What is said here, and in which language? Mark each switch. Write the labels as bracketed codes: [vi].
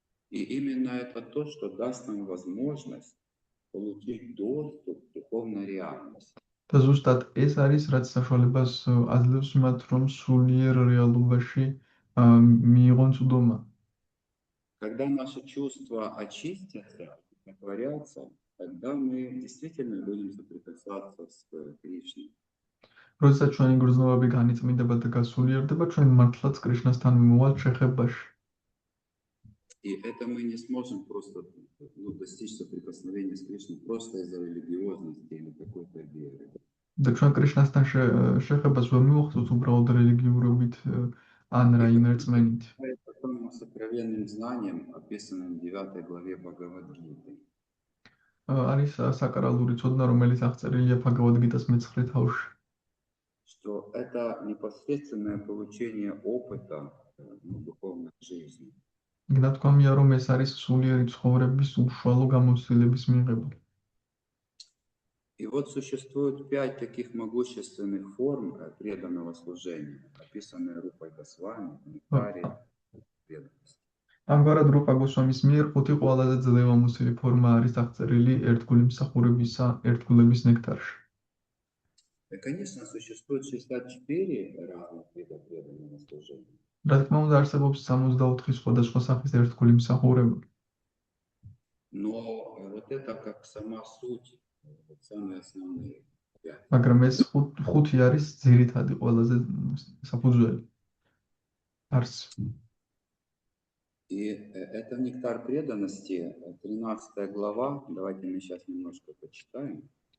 [ru] И именно это то, что даст нам возможность получить доступ к духовной реальности. [ka] და ზუსტად ეს არის, რაც საშუალებას აძლევს მათ, რომ სულიერ რეალობაში მიიღონ წვდომა. [ru] Когда наши чувства очистятся, отворятся, тогда мы действительно будем соприкасаться с Кришной. [ka] როდესაც ჩვენი გრძნობები განიწმინდება და გასულიერდება, ჩვენ მართლაც კრიშნასთან მიმოვალთ შეხებაში. [ru] И это мы не сможем просто достичь соприкосновения с Кришной просто из-за религиозности или какой-то веры. [ka] და ჩვენ კრიშნასთან შეხებას ვერ მივახცევთ უბრალოდ რელიგიურობით ან [ru] И [ka] რაიმე [ru] это [ka] რწმენით. [ru] потом сокровенным знанием, описанным в 9 главе Бхагавад-гиты. [ka] არის საკრალური ცოდნა, რომელიც აღწერილია ბჰაგავად-გიტას მე-9 თავში. [ru] Что это непосредственное получение опыта духовной жизни. [ka] ნათქვამია, რომ ეს არის სულიერი ცხოვრების უშუალო გამოცდილების მიღება. [ru] И вот существует 5 таких могущественных форм преданного служения, описанные Рупой Госвами, в Нектаре преданности. [ka] ამგვარად რუპა გოსვამის მიერ 5 ყველაზე ძლევამოსილი ფორმა არის აღწერილი ერთგული მსახურებისა ერთგულების ნექტარში. [ru] И, конечно, существует 64 разных вида преданного служения. [ka] რა თქმა უნდა, არსებობს 64 სხვადასხვა სახის ერთგული მსახურება. [ru] Но вот это как сама суть, вот самые основные. [ka] მაგრამ ეს ხუთი არის ძირითადი ყველაზე საფუძველი. არს. [ru] И это нектар преданности, 13 глава. Давайте мы сейчас немножко почитаем.